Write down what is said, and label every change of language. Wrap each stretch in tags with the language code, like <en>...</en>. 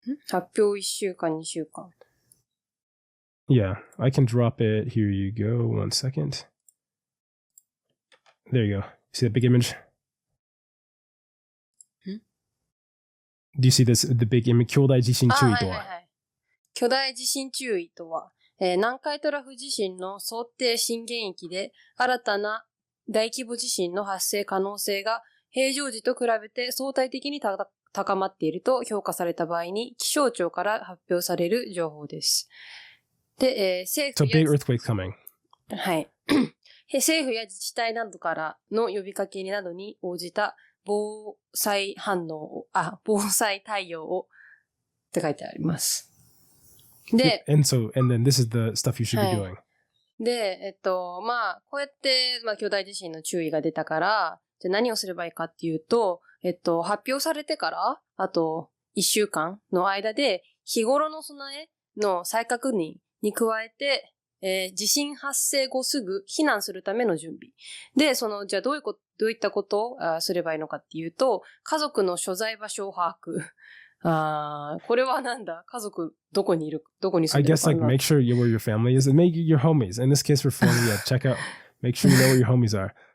<ja>発表1週間、2週間。</ja> <en>Yeah, I can drop it. Here you go. 1 second. There you go. See that big image? Do you see this, the big image?</en> <ja>巨大地震注意とは? 巨大地震注意とは、南海トラフ地震の想定震源域で新たな大規模地震の発生可能性が平常時と比べて相対的に高まっていると評価された場合に気象庁から発表される情報です。で、政府や、</ja> <en>So big earthquake coming.</en> <ja>はい。政府や自治体などからの呼びかけなどに応じた防災対応をって書いてあります。で、</ja> <en>and then this is the stuff you should be doing.</en> <ja>で、こうやって、巨大地震の注意が出たから、じゃあ何をすればいいかっていうと、発表されてから、あと1週間の間で、日頃の備えの再確認に加えて、地震発生後すぐ避難するための準備。で、じゃあどういったことをすればいいのかっていうと、家族の所在場所を把握。これはなんだ？家族どこに住んでるかな？</ja> <en>I guess like make sure where your family is and make your homies. In this case for phone, yeah, check out, make sure you know where your homies are.</en>